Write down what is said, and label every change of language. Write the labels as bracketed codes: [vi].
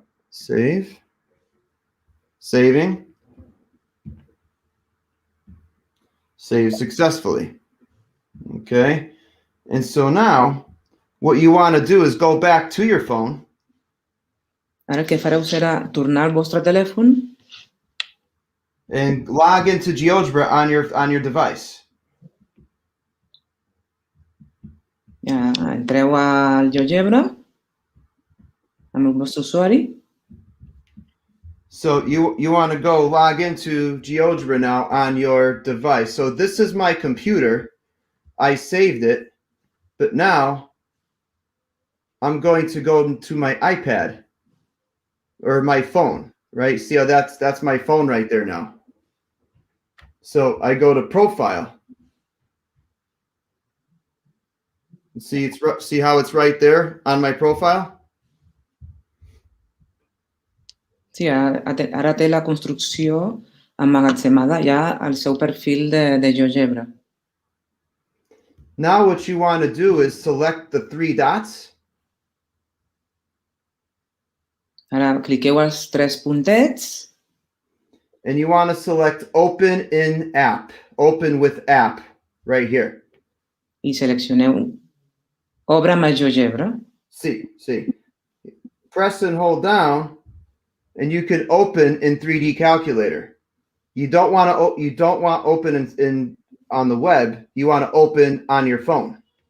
[en] Save. Saving. Save successfully. Okay. And so now what you want to do is go back to your phone. [ca] Ara el que fareu serà tornar al vostre telèfon [en] and log into GeoGebra on your device. [ca] Ja entreu al GeoGebra amb el vostre usuari. [en] So you want to go log into GeoGebra now on your device. So this is my computer. I saved it, but now I'm going to go to my iPad or my phone, right? See how that's my phone right there now. So I go to profile. See how it's right there on my profile? [ca] Sí, ara té la construcció emmagatzemada ja al seu perfil de GeoGebra. [en] Now what you want to do is select the 3 dots. [ca] Ara cliqueu els 3 puntets. [en] And you want to select open in app, open with app right here. [ca] I seleccioneu obre amb el GeoGebra. [en] See. Press and hold down and you can open in 3D calculator. you don't want open in on the web. You want to open on your phone.